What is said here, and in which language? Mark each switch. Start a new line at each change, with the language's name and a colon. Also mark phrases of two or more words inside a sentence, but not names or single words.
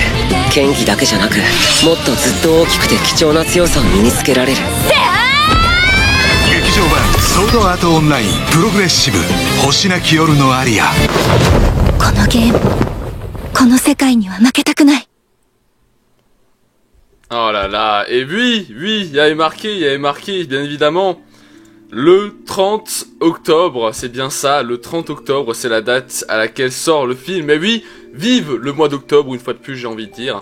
Japanese: 剣技だけじゃなく、もっとずっと大きくて貴重な強さを身につけられる。劇場版ソードアートオンラインプログレッシブ星なき夜のアリア。このゲーム、この世界には負けたくない。
French: Oh là là, et oui, il y avait marqué, bien évidemment, le 30 octobre, c'est bien ça, le 30 octobre, c'est la date à laquelle sort le film. Mais oui, vive le mois d'octobre, une fois de plus, j'ai envie de dire.